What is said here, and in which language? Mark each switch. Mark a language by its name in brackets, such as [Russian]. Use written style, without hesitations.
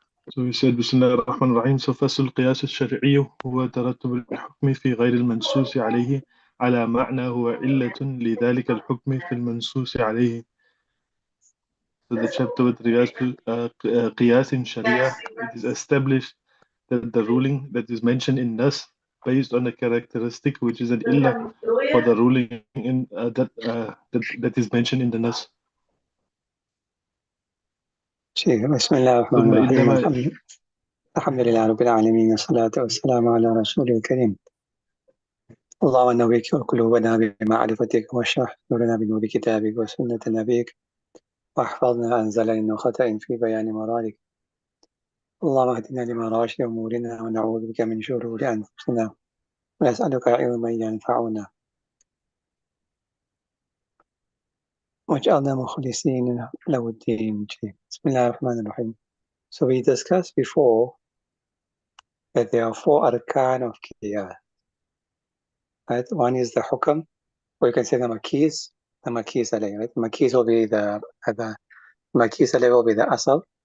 [English] So we said [Arabic] بسم الله الرحمن الرحيم. So فصل القياس الشرعي هو ترتب الحكم في غير المنصوص عليه على معنى هو علة لذلك الحكم في المنصوص عليه. [English] So the chapter with regards to [Arabic] قياس شريعة, [English] it is established that the ruling that is mentioned in Nas based on a characteristic which is an illah for the ruling in that is mentioned in the Nas. [Arabic] بسم الله الرحمن الرحيم. الحمد لله رب العالمين والصلاة والسلام على رسوله الكريم. اللهم نوّر قلوبنا بمعرفتك واشرح صدورنا بنور كتابك وسنة نبيك واحفظنا عن زلل وخطأ في بيان مرادك. اللهم اهدنا لما راشد أمورنا ونعوذ بك من شرور أنفسنا ونسألك علما ينفعنا واجعلنا مخلصين له الدين. بسم الله الرحمن الرحيم. [English] So we discussed before that there are 4 arkan of qiyas. Right? One is the hukam, or you can say the makis alayh. Right? Makis will be the makis alayh will be the asal.